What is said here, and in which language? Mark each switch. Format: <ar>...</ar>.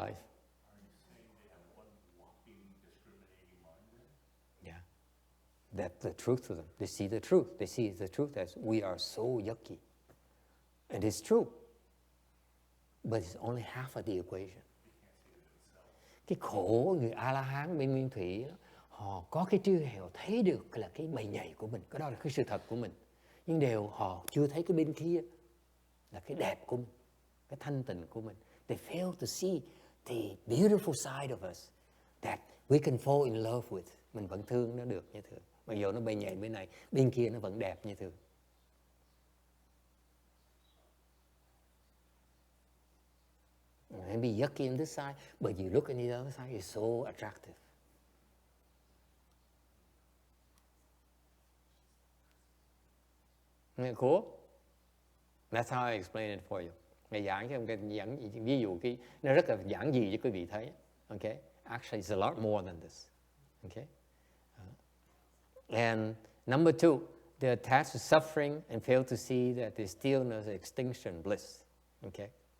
<en>Are you saying they have one whopping discriminating mind then? Yeah. That's the truth to them. They see the truth. They see the truth as we are so yucky. And it's true. But it's only half of the equation.</en> <vi>Cái khổ người A-la-hán bên nguyên thủy đó, họ có cái trí huệ, họ thấy được là cái bầy nhầy của mình, cái đó là cái sự thật của mình. Nhưng đều họ chưa thấy cái bên kia là cái đẹp của mình, cái thanh tịnh của mình.</vi> <en>They fail to see the beautiful side of us that we can fall in love with.</en> <vi>Mình vẫn thương nó được như thường. Mặc dù nó bầy nhầy bên này, bên kia nó vẫn đẹp như thường.</vi> <en>Maybe yucky in this side, but you look at the other side, it's so attractive. Nghe cool? That's how I explain it for you.</en> <vi>Ngày giảng cho ví dụ nó rất là giản dị cho quý vị thấy.</vi> <en>Okay? Actually, it's a lot more than this. Okay? And number two, they're attached to suffering and fail to see that there's stillness, extinction, bliss. Okay?</en>